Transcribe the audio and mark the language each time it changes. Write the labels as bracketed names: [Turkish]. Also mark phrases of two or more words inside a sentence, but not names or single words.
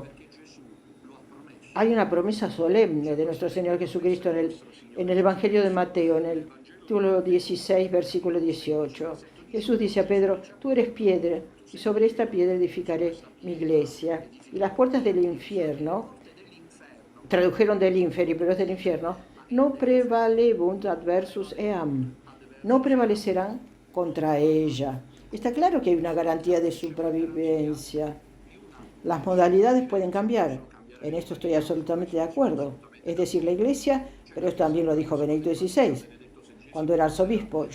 [Spanish] Hay una promesa solemne de nuestro Señor Jesucristo en el Evangelio de Mateo, en el capítulo 16, versículo 18. Jesús dice a Pedro, tú eres piedra, y sobre esta piedra edificaré mi iglesia. Y las puertas del infierno, tradujeron del inferi, pero es del infierno, [Latin] no prevalebunt adversus eam, [Spanish] no prevalecerán contra ella. Está claro que hay una garantía de supervivencia. Las modalidades pueden cambiar, en esto estoy absolutamente de acuerdo. Es decir, la Iglesia, pero esto también lo dijo Benedicto XVI, cuando era arzobispo.